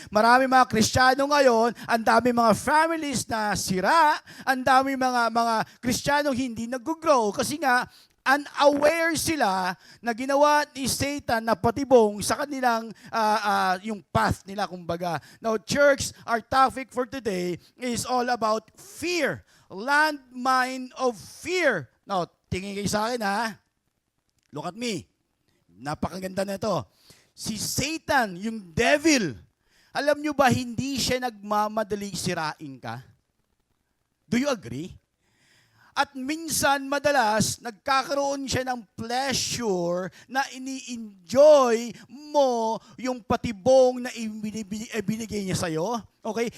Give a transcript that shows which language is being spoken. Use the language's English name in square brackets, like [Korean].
[Filipino] Marami mga Kristiyano ngayon, ang dami mga families na sira, ang dami mga Kristiyano hindi nag-grow kasi nga, unaware sila na ginawa ni Satan na patibong sa kanilang yung path nila, kumbaga. [English] Now, church, our topic for today is all about fear. Landmine of fear. [Filipino] Now, tingin kayo sa akin ha. [English] Look at me. [Filipino] Napakaganda na ito. Si Satan, yung devil, alam nyo ba hindi siya nagmamadali sirain ka? [English] Do you agree? [Filipino] At minsan, madalas, nagkakaroon siya ng pleasure na ini-enjoy mo yung patibong na ibinigay niya sa'yo. Okay?